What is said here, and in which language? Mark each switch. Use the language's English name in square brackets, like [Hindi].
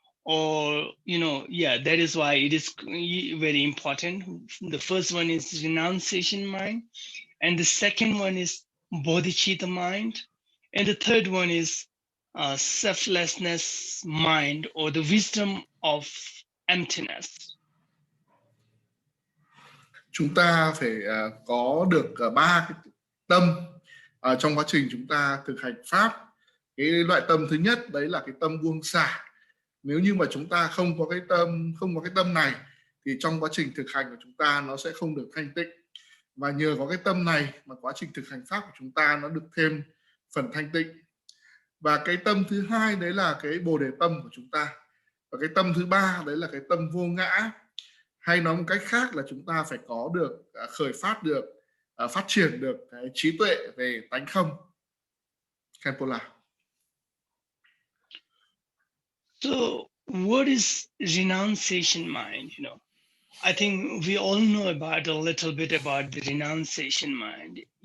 [English] Or that is why it is very important. The first one is renunciation mind, and the second one is Bodhichitta mind, and the third one is Selflessness mind, or the wisdom of emptiness. [Vietnamese] Chúng ta phải có được ba cái tâm trong quá trình chúng ta thực hành pháp. Cái loại tâm thứ nhất đấy là cái tâm buông xả. Nếu như mà chúng ta không có cái tâm này thì trong quá trình thực hành của chúng ta nó sẽ không được thanh tịnh. Và nhờ có cái tâm này mà quá trình thực hành pháp của chúng ta nó được thêm phần thanh tịnh. Và cái tâm thứ hai đấy là cái bồ đề tâm của chúng ta. Và cái tâm thứ ba đấy là cái tâm vô ngã. Hay nói một cách khác là chúng ta phải có được khởi phát được, phát triển được cái trí tuệ về tánh không. Khenpo Konchok. [English] So what is renunciation mind? I think we all know a little bit about the renunciation mind.